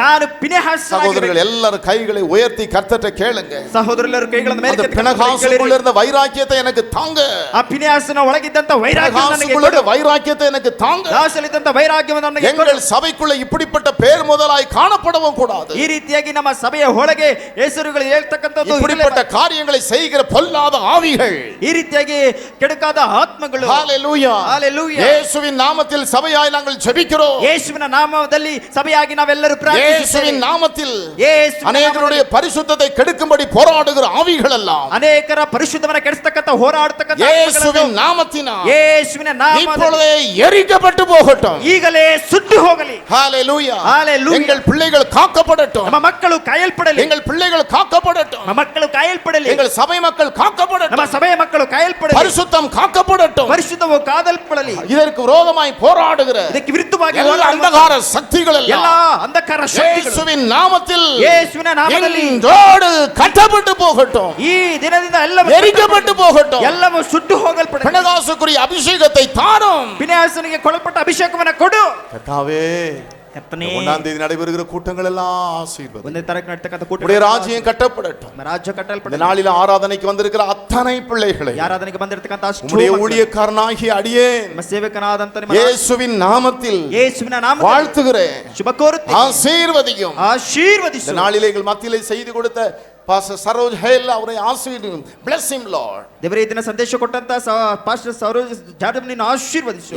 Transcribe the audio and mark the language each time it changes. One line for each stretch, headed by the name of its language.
Kannada: ನಾನು ಪಿನೆಹಾಸ.
Tamil: சகோதரர்கள் எல்லாரும் கைகளை உயர்த்தி கர்த்தர்ட்ட கேளுங்க.
Kannada: ಸಹೋದರರೆಲ್ಲರೂ ಕೈಗಳನ್ನು ಮೇಲೆ
Tamil: அந்த பிணகாசுக்குள்ள இருந்த வைராக்கியத்தை எனக்கு தாங்க.
Kannada: ಆ ಪಿನೆಹಾಸನ ಒಳಗಿದ್ದಂತ ವೈರಾಗ್ಯ ನನಗೆ
Tamil: கொடு. வைராக்கியத்தை எனக்கு தாங்க.
Kannada: ದಾಸಲಿದ್ದಂತ ವೈರಾಗ್ಯವನ್ನು ನನಗೆ ಕೊಡು.
Tamil: எங்கள் சபைக்குள்ள இப்படிப்பட்ட பேர் முதலாய் காணப்படவும் கூடாது.
Kannada: ಈ ರೀತಿಯಾಗಿ ನಮ್ಮ ಸಭೆಯ ಒಳಗೆ ಹೆಸರುಗಳು ಹೇಳ್ತಕ್ಕಂಥದ್ದು
Tamil: இப்படிப்பட்ட காரியங்களை செய்கிற பொல்லாத ஆவிகள்,
Kannada: ಈ ರೀತಿಯಾಗಿ ಕೆಡುಕಾದ ಆತ್ಮಗಳು,
Tamil: ஹalleluya,
English: Hallelujah.
Tamil: இயேசுவின் நாமத்தில் சபையாய் நாங்கள் ஜெபிக்கிறோம்.
Kannada: ಯೇಸುವಿನ ನಾಮದಲ್ಲಿ ಸಭೆಯಾಗಿ ನಾವೆಲ್ಲರೂ ಪ್ರಾರ್ಥಿಸುತ್ತೇವೆ.
Tamil: இயேசுவின் நாமத்தில்
Kannada: ಯೇಸುವಿನ
Tamil: அநேகருடைய பரிசுத்தத்தை கெடுக்கும்படி போராடுகிற ஆவிகள் எல்லாம்
Kannada: ಅನೇಕರ ಪರಿಶುದ್ಧವನ್ನ ಕೆಡಿಸತಕ್ಕಂತ ಹೋರಾಡತಕ್ಕಂತ
Tamil: இயேசுவின் நாமத்தினால்
Kannada: ಯೇಸುವಿನ ನಾಮದಲ್ಲಿ
Tamil: இப்பொழுதே எரிக்கப்பட்டு போகட்டும்.
Kannada: ಈಗಲೇ ಸುಟ್ಟು ಹೋಗಲಿ.
Tamil: ஹalleluya,
English: Hallelujah.
Tamil: எங்கள் பிள்ளைகள் காக்கப்படட்டும்.
Kannada: ನಮ್ಮ ಮಕ್ಕಳು ಕಾಯಲ್ಪಡಲಿ.
Tamil: எங்கள் பிள்ளைகள் காக்கப்படட்டும்.
Kannada: ನಮ್ಮ ಮಕ್ಕಳು ಕಾಯಲ್ಪಡಲಿ.
Tamil: எங்கள் சபை மக்கள்
Kannada: ನಮ್ಮ
Tamil: காக்கப்படட்டும்.
Kannada: ಸಭೆಯ ಮಕ್ಕಳು ಕಾಯಲ್ಪಡಲಿ.
Tamil: பரிசுத்தம் காக்கப்படட்டும்.
Kannada: ಪರಿಶುದ್ಧವು ಕಾದಲ್ಪಡಲಿ.
Tamil: இதற்கு விரோதமாய் போராடுகிற
Kannada: ಇದಕ್ಕೆ ವಿರುದ್ಧವಾಗಿ
Tamil: எல்லா அந்தகார சக்திகள்
Kannada: ಎಲ್ಲ
Tamil: எல்லாம்
Kannada: ಅಂಧಕಾರ ಶಕ್ತಿಗಳು
Tamil: இயேசுவின் நாமத்தில்
Kannada: ಯೇಸುವಿನ ನಾಮದಲ್ಲಿ
Tamil: இன்றோடு கட்டப்பட்டு போகட்டும்.
Kannada: ಈ ದಿನದಿಂದ ಎಲ್ಲವೂ
Tamil: எரிக்கப்பட்டு போகட்டும்.
Kannada: ಎಲ್ಲವೂ ಸುಟ್ಟು ಹೋಗಲ್ಪಡಲಿ.
Tamil: பிணகாசுக்குரிய அபிஷேகத்தை தாரும்.
Kannada: பினேயாசனிಗೆ ಕೊಡಲ್ಪಟ್ಟ ಅಭಿಷೇಕವನ್ನ ಕೊಡು.
Tamil: கர்த்தாவே,
Kannada: ಕರ್ತನೇ,
Tamil: 1ஆம் தேதி நடைபெறுகிற கூட்டங்கள் எல்லாம் ஆசீர்வதி.
Kannada: ಒಂದನೇ ತಾರೀಕು ನಡೀತಕ್ಕಂಥ ಕೂಟ
Tamil: உடைய ராஜ்யம் கட்டப்படட்டும்.
Kannada: ರಾಜ್ಯ
Tamil: இந்த
Kannada: ಕಟ್ಟಲ್ಪಡಲಿ.
Tamil: நாளில் ஆராதனைக்கு வந்திருக்கிற அத்தனை பிள்ளைகளை
Kannada: ಆರಾಧನೆಗೆ ಬಂದಿರತಕ್ಕಂಥ ಅಷ್ಟು
Tamil: உம்முடைய ஊழியக்காரனாகிய அடியேன்
Kannada: ನಿಮ್ಮ ಸೇವಕನಾದಂತ ನಿಮ್ಮ
Tamil: இயேசுவின் நாமத்தில்
Kannada: ಯೇಸುವಿನ ನಾಮದಲ್ಲಿ
Tamil: வாழ்த்துகிறேன்.
Kannada: ಶುಭ ಕೋರುತ್ತೇನೆ.
Tamil: ஆசீர்வதியும்.
Kannada: ಆಶೀರ್ವದಿಸು.
Tamil: இந்த நாளிலே எங்கள் மத்தியிலே செய்தி கொடுத்த பாஸ்டர் சரோஜ் ஹேல் அவரை ஆசீர்வதியும்.
English: bless him lord.
Kannada: ದೇವರೇ ಇದನ್ನ ಸಂದೇಶ ಕೊಟ್ಟಂತ ಪಾಸ್ಟರ್ ಸರೋಜ್ ಜಾಧವ್ ನಿನ್ನ ಆಶೀರ್ವದಿಸು.